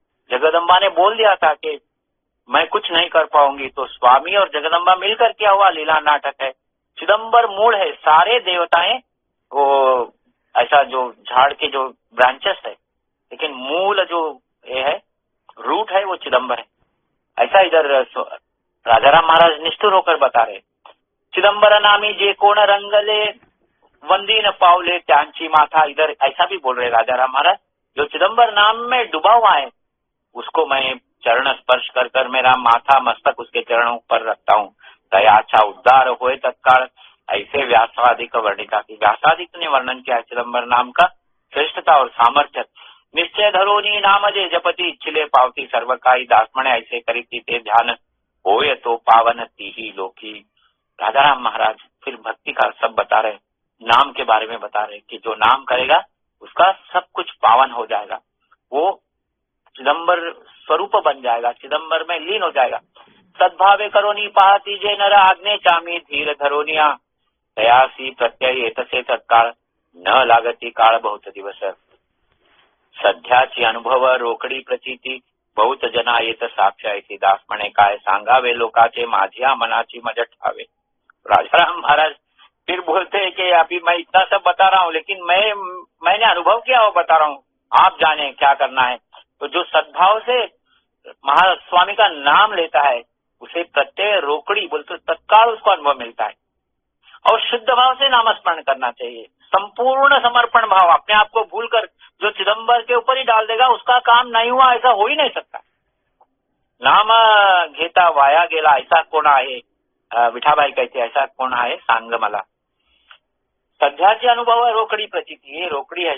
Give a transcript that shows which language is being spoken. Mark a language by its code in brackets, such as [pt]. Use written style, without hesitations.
[hi] जगदम्बा ने बोल दिया था कि मैं कुछ नहीं कर पाऊंगी, तो स्वामी और जगदम्बा मिलकर किया हुआ लीला नाटक है। चिदंबर मूल है, सारे देवताएं वो ऐसा जो झाड़ के जो ब्रांचेस है, लेकिन मूल जो ये है रूट है वो चिदंबर है। ऐसा इधर राजाराम महाराज निष्ठुर होकर बता रहे। [mr] चिदंबर नामी जे कोण रंगले, वंदी न पावले त्यांची माथा। [hi] इधर ऐसा भी बोल रहे राजाराम महाराज, जो चिदंबर नाम में डूबा हुआ है उसको मैं चरण स्पर्श कर मेरा माथा मस्तक उसके चरणों पर रखता हूँ। [mr] दयाचा उद्धार होए तत्काल, ऐसे व्यासादिक वर्णिता की। [hi] व्यासादिक ने वर्णन किया चिदंबर नाम का श्रेष्ठता और सामर्थ्य। [mr] निश्चय धरोनी नाम जे जपती, इच्छिले पावती सर्वकाई, दासमणे ऐसे करीती ते ध्यान, होए तो पावन तीही लोकी। [hi] राजाराम महाराज फिर भक्ति का सब बता रहे, नाम के बारे में बता रहे कि जो नाम करेगा उसका सब कुछ पावन हो जाएगा, वो चिदंबर स्वरूप बन जाएगा, चिदंबर में लीन हो जाएगा। [mr] सद्भावे करोनी पाहती जे नर आज्ञे चामी धीर धरोनिया दयासी प्रत्यय एतसे तत्काळ न लागती काळ बहुत दिवस। सध्याची अनुभव रोकडी प्रचिती बहुत जना येत साक्ष ऐसी दास म्हणे काय सांगावे लोकाचे माझ्या मनाची मज ठावे। [hi] राजाराम महाराज फिर बोलते हैं कि अभी मैं इतना सब बता रहा हूँ, लेकिन मैंने अनुभव किया वो बता रहा हूँ, आप जाने क्या करना है। तो जो सद्भाव से महास्वामी का नाम लेता है उसे प्रत्यय रोकड़ी बोलते तत्काल उसको अनुभव मिलता है। और शुद्ध भाव से नामस्मरण करना चाहिए, संपूर्ण समर्पण भाव, अपने आप को भूलकर जो चिदंबर के ऊपर ही डाल देगा उसका काम नहीं हुआ, ऐसा हो ही नहीं सकता। [mr] नाम घेता वाया गेला ऐसा कोण आहे, विठाबाई कहते ऐसा कोण आहे सांग मला। सध्याचे अनुभव रोकडी प्रचिती, हे रोकडी है।